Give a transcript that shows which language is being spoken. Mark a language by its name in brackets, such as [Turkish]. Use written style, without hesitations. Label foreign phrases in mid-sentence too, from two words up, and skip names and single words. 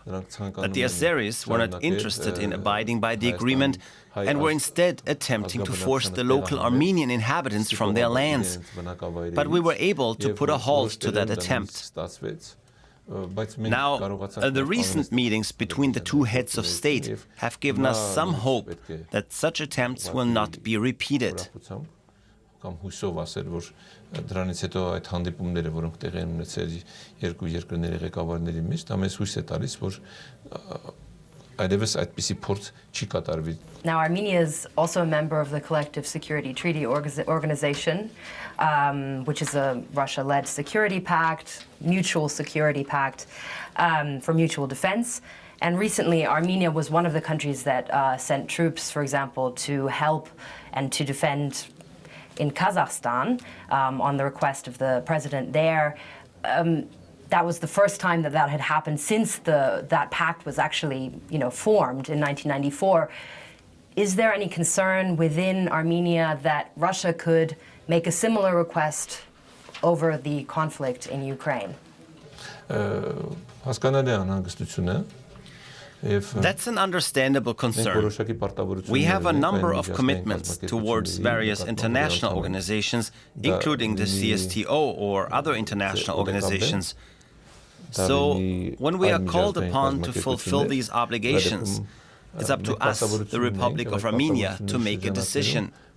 [English] But the Azeris were not interested in abiding by the agreement and were instead attempting to force the local Armenian inhabitants from their lands. But we were able to put a halt to that attempt. Now, the recent meetings between the two heads of state have given us some hope that such attempts will not be repeated. [Armenian] Դրանից հետո այդ հանդիպումները, որոնք տեղի են ունեցել երկու երկրների ղեկավարների մեջ, դա մեզ հույս է տալիս, որ այլևս այդպիսի փորձ չի կատարվի. [English] Now, Armenia is also a member of the Collective Security Treaty Organization, which is a Russia-led security pact, mutual security pact for mutual defense. And recently, Armenia was one of the countries that sent troops, for example, to help and to defend in Kazakhstan on the request of the president there. That was the first time that that had happened since that pact was actually, formed in 1994. Is there any concern within Armenia that Russia could make a similar request over the conflict in Ukraine? [Armenian] Հասկանալի է անհանգստությունը. [English] That's an understandable concern. We have a number of commitments towards various international organizations, including the CSTO or other international organizations. So, when we are called upon to fulfill these obligations, it's up to us, the Republic of Armenia, to make a decision.